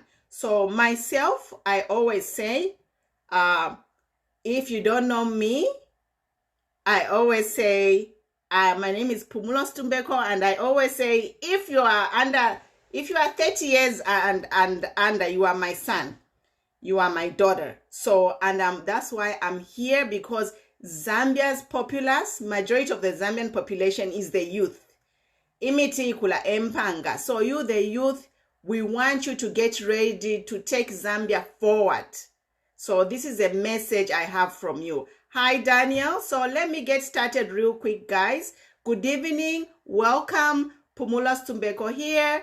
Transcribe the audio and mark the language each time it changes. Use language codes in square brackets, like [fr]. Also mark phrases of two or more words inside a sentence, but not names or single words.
[en] So myself, I always say, if you don't know me, I always say, my name is Pumulos Tumbeko, and I always say, if you are 30 years and under, you are my son, you are my daughter. So, and that's why I'm here, because Zambia's populace, majority of the Zambian population is the youth. [bem] Imiti kula empanga. [en] So you, the youth, we want you to get ready to take Zambia forward. So this is a message I have from you. Hi, Daniel. So let me get started real quick, guys. Good evening. Welcome. Pumulos Tumbeko here.